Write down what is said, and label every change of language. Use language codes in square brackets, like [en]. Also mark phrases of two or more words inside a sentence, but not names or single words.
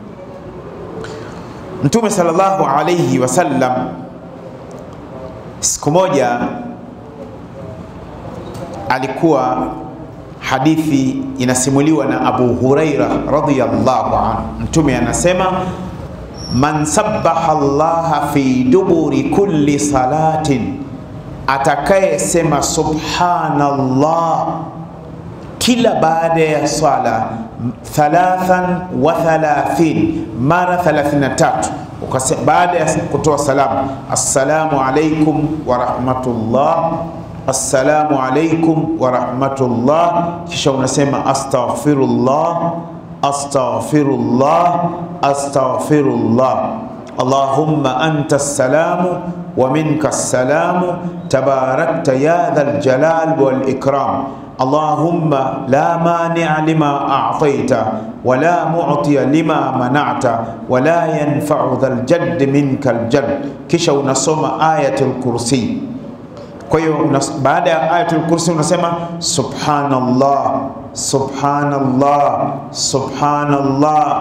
[sw] Mtume [ar] صلى الله عليه وسلم [sw] siku moja alikuwa, hadithi inasimuliwa na Abu Huraira [ar] رضي الله عنه. [sw] Mtume anasema, [ar] من سبح الله في دبر كل صلاة, [sw] atakaye sema subhanallah kila baada ya swala 33 mara 33, baada ya kutoa salamu, [ar] السلام عليكم ورحمة الله، السلام عليكم ورحمة الله, [sw] kisha unasema [ar] أستغفر الله، أستغفر الله، أستغفر الله، اللهم أنت السلام ومنك السلام، تباركت يا ذا الجلال والإكرام، اللهم لا مانع لما أعطيت ولا معطي لما منعت ولا ينفع ذا الجد منك الجد. [sw] Kisha unasoma [ar] آية الكرسي. [sw] Kwa hiyo baada ya [ar] آية الكرسي [sw] unasema [ar] سبحان الله، سبحان الله، سبحان الله.